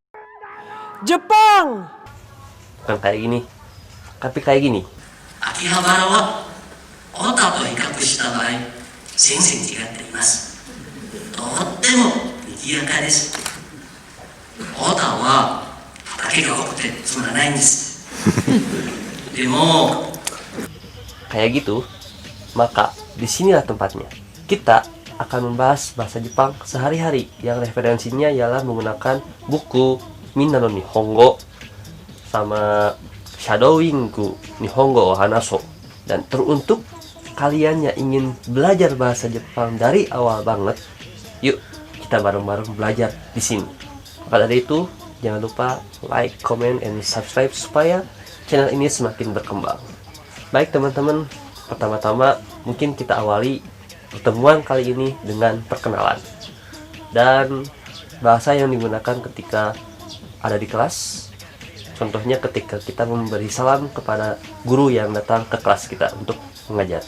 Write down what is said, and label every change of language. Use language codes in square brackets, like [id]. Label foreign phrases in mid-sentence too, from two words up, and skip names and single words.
[id] bukan kayak gini, tapi kayak gini. [ja] 秋葉原は小田と比較した場合、全然違っています。とっても賑やかです。小田は畑が多くてつまらないんです。でも [id] kayak gitu, maka disinilah tempatnya. Kita akan membahas bahasa Jepang sehari-hari yang referensinya ialah menggunakan buku Minna no Nihongo sama Shadowingku Nihongo o Hanaso. Dan teruntuk kalian yang ingin belajar bahasa Jepang dari awal banget, yuk kita bareng-bareng belajar di sini. Maka dari itu, jangan lupa [en] like, comment, and subscribe [id] supaya channel ini semakin berkembang. Baik teman-teman, pertama-tama mungkin kita awali pertemuan kali ini dengan perkenalan dan bahasa yang digunakan ketika ada di kelas. Contohnya ketika kita memberi salam kepada guru yang datang ke kelas kita untuk mengajar.